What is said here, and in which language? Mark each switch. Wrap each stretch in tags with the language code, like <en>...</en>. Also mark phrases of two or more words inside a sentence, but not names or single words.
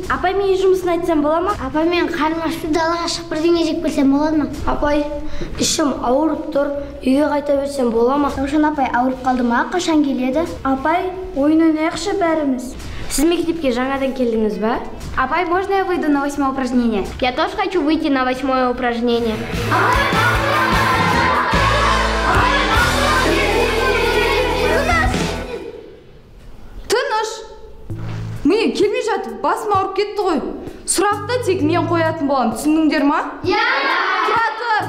<kk>Апай, мен үй жұмысын айтсам бола ма? Апай, мен қарным ашып далаға шығып бірдеңе жеп келсем болады ма? Апай, ішім ауырып тұр, үйге қайта берсем бола ма? Раушан апай ауырып қалды ма? Қашан келеді? Апай, ойын ойнайықшы бәріміз. Сіз мектепке жаңадан келдіңіз ба? Апай,</kk> <ru>можно я выйду на 8-е упражнение? Я тоже хочу выйти на 8-е упражнение.</ru> <kk>Тыныш! Міне келмей жатып, басым ауырып кетті ғой. Сұрақты тек мен қоятын болам, түсіндіңдер ма? Тұра тұр!</kk>